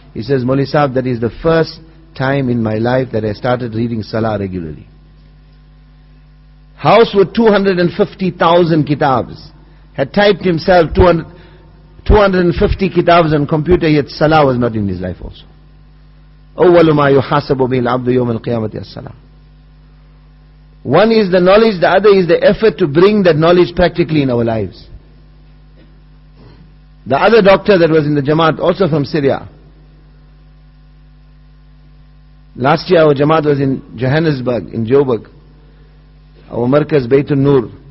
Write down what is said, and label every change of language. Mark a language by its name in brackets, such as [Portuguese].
[English] He says, Maulvi Sahib, that is the first time in my life that I started reading Salah regularly. House with 250,000 kitabs. Had typed himself 250 kitabs on computer, yet Salah was not in his life also. [Arabic] أول ما يحاسب به العبد يوم القيامة الصلاة. [English] One is the knowledge, the other is the effort to bring that knowledge practically in our lives. The other doctor that was in the Jamaat, also from Syria. Last year our Jamaat was in Johannesburg, in Joburg. Our Markaz Baytun Nur.